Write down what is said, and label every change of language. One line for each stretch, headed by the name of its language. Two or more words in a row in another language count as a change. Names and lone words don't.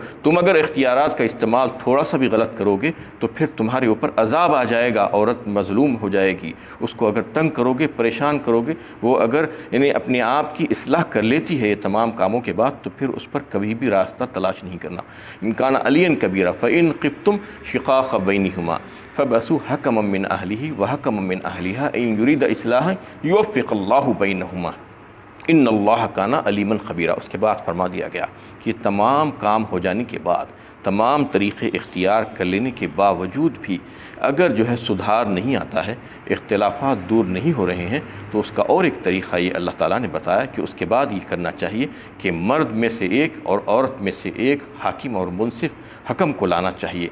Hindi: तुम अगर इख्तियारात का इस्तेमाल थोड़ा सा भी गलत करोगे तो फिर तुम्हारे ऊपर अज़ाब आ जाएगा, औरत मज़लूम हो जाएगी। उसको अगर तंग करोगे, परेशान करोगे, वो अगर यानी अपने आप की इस्लाह कर लेती है ये तमाम कामों के बाद तो फिर उस पर कभी भी रास्ता तलाश नहीं करना।
Arabic: إن كان عليا كبيرا فإن خفتم شقاق بينهما فابعثوا حكما من أهله وحكما من أهلها إن يريد إصلاحا يوفق الله بينهما إن الله كان عليما خبيرا.
Hindi: उसके बाद फरमा दिया गया कि तमाम काम हो जाने के बाद, तमाम तरीक़े इख्तियार कर लेने के बावजूद भी अगर जो है सुधार नहीं आता है, इख्तिलाफ़ात दूर नहीं हो रहे हैं, तो उसका और एक तरीक़ा ये अल्लाह ताला ने बताया कि उसके बाद ये करना चाहिए कि मर्द में से एक और औरत में से एक हाकिम और मुनसिफ हकम को लाना चाहिए।